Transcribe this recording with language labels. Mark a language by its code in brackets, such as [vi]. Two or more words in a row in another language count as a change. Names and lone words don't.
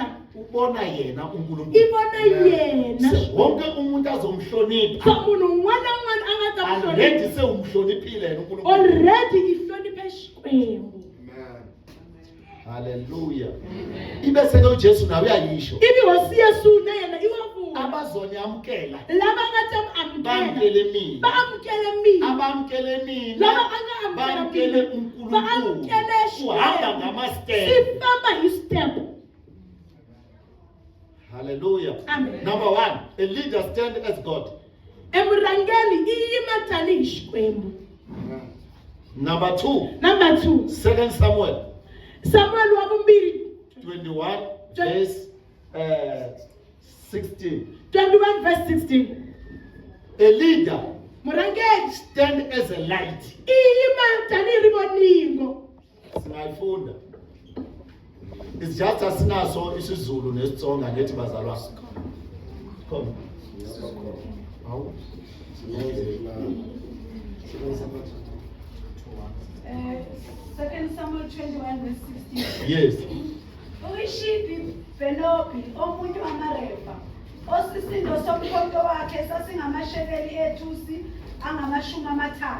[zu] ubona yena [ts] i [zu] uNkulunkulu. [ts] vona yena. [zu] Se wonke umuntu azomhlonipha. [ts] So munhu un'wana na un'wana a nga ta n'wi hlonipha. [zu] Already se umhloniphile yena uNkulunkulu. [ts] Already i hloniphe Xikwembu. Amen. Hallelujah. [zu] Ibese ke uJesu nawe uyayisho. [ts] Ivi hosi Yesu na yena i wa vula. [zu] Abazonyamukela, [ts] Lava nga ta mi amukela [zu] bamkele mina. [ts] va amukele mina. [zu] Abamkele mina, [ts] Lava a nga amukela [zu] bamkele [ts] mina va [zu] uNkulunkulu. [ts] amukele [zu] Uhamba [ts] Xikwembu. [zu] ngamastepe. [ts] Swi famba hi step. Hallelujah. Amen. [en] Number one, a leader stand as God. [ts] Emurhangeri i yima tanihi Xikwembu. Amen. [en] Number two, Number 2, 2 Samuel [ts] Samuel wa vumbirhi [en] 21 verse 16. 21 verse 16. A leader [ts] Murhangeri [en] stand as a light. [ts] i yima tanihi rivoningo. [zu] Singayifunda. [en] It's just [zu] asinaso isiZulu nesitsonga ngethi bazalwa. [en] Come. Hawu. 2 Samuel 21 verse 16. Yes. [zu] Uyishiphi Benobi omunye wamaRefa osisindo somkhonto wakhe sasingamashekeli ethusi angama-30.